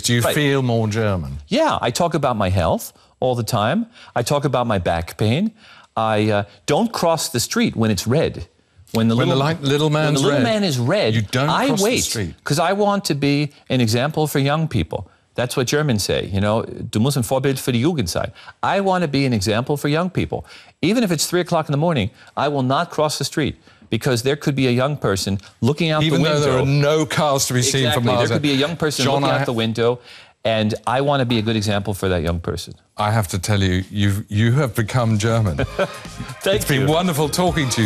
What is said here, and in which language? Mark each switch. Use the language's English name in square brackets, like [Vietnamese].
[English] Do you feel more German? Yeah, I talk about my health all the time. I talk about my back pain. I don't cross the street when it's red. When the little man is red, you don't cross the street. I wait, because I want to be an example for young people. That's what Germans say, you know, [German] du musst ein Vorbild für die Jugend sein. [English] I want to be an example for young people. Even if it's 3 o'clock in the morning, I will not cross the street, because there could be a young person looking out the window. Even though there are no cars to be seen for miles. There could be a young person looking out the window, and I want to be a good example for that young person. I have to tell you, you have become German. It's been wonderful talking to you.